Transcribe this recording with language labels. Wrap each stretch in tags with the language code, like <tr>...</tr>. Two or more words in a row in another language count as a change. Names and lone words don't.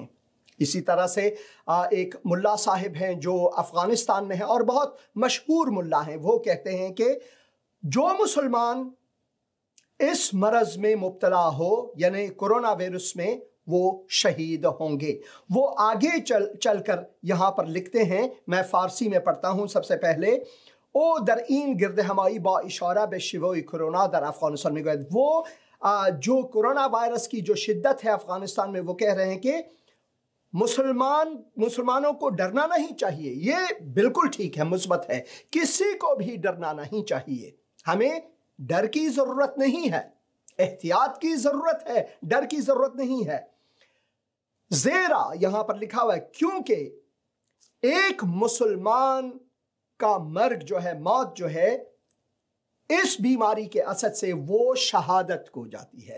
<ur>اسی طرح سے ایک ملا صاحب ہیں جو افغانستان میں ہیں اور بہت مشہور ملا ہیں، وہ کہتے ہیں کہ جو مسلمان اس مرض میں مبتلا ہو، یعنی کرونا وائرس میں، وہ شہید ہوں گے۔ وہ آگے چل کر یہاں پر لکھتے ہیں، میں فارسی میں پڑھتا ہوں سب سے پہلے،</ur> <fa>او در این گرد همایی با اشاره به شیوع کرونا در افغانستان میگوید،</fa> <ur>وہ جو کرونا وائرس کی جو شدت ہے افغانستان میں، وہ کہہ رہے ہیں کہ مسلمانوں کو ڈرنا نہیں چاہیے، یہ بالکل ٹھیک ہے، مثبت ہے. کسی کو بھی ڈرنا نہیں چاہیے۔ ہمیں ڈر کی ضرورت نہیں ہے، احتیاط کی ضرورت ہے، ڈر کی ضرورت نہیں ہے. زیرا یہاں پر لکھا ہوا ہے کیونکہ ایک مسلمان کا مرگ جو ہے، موت جو ہے، اس بیماری کے اثر سے وہ شہادت کو جاتی ہے.</ur>